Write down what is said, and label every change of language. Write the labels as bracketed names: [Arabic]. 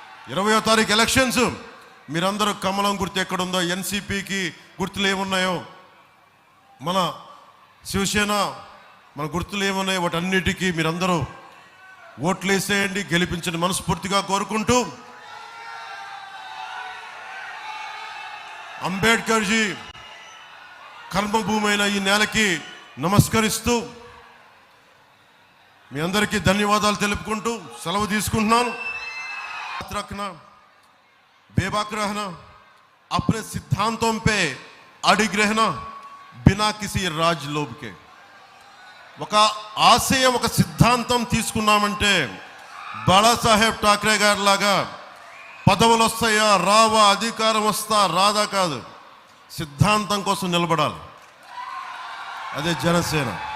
[Telugu] 20వ తారీఖు ఎలక్షన్స్. మీరందరూ కమలం గుర్తు ఎక్కడుందో, ఎన్సీపీకి గుర్తులు ఏమున్నాయో, మన శివసేన మన గుర్తులు ఏమున్నాయో వాటన్నిటికీ మీరందరూ ఓట్లు వేసేయండి, గెలిపించండి మనస్ఫూర్తిగా కోరుకుంటూ, అంబేద్కర్ జీ కర్మభూమి అయిన ఈ నేలకి నమస్కరిస్తూ మీ అందరికీ ధన్యవాదాలు తెలుపుకుంటూ సెలవు తీసుకుంటున్నాను. [Hindi] रखना, बेबाक रहना, अपने सिद्धांतों पे अडिग रहना, बिना किसी राज लोभ के. [Telugu] ఒక ఆశయం, ఒక సిద్ధాంతం తీసుకున్నామంటే బాలాసాహెబ్ ఠాక్రే గారి లాగా పదవులు వస్తాయా రావా, అధికారం వస్తా రాదా కాదు, సిద్ధాంతం కోసం నిలబడాలి. అదే జనసేన.